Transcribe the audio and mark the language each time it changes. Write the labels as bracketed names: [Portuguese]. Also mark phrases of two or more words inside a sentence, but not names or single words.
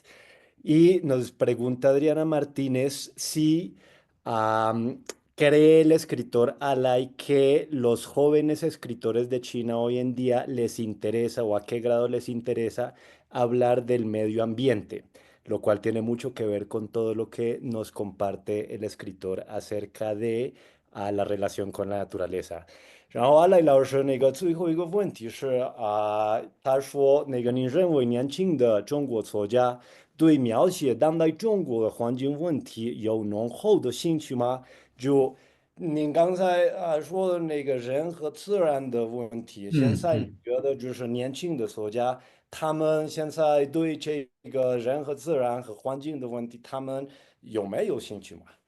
[Spanish] Y nos pregunta Adriana Martínez si am, cree el escritor Alay que los jóvenes escritores de China hoy en día les interesa o a qué grado les interesa hablar del medio ambiente, lo cual tiene mucho que ver con todo lo que nos comparte el escritor acerca de a la relación con la naturaleza。 [Chinese] 然后阿赖老师最后一个问题是他说您认为年轻的中国作家对描写当代中国的环境问题有浓厚的兴趣吗？就您刚才说的人和自然的问题，现在你觉得就是年轻的作家，他们现在对这个人和自然和环境的问题，他们有没有兴趣吗？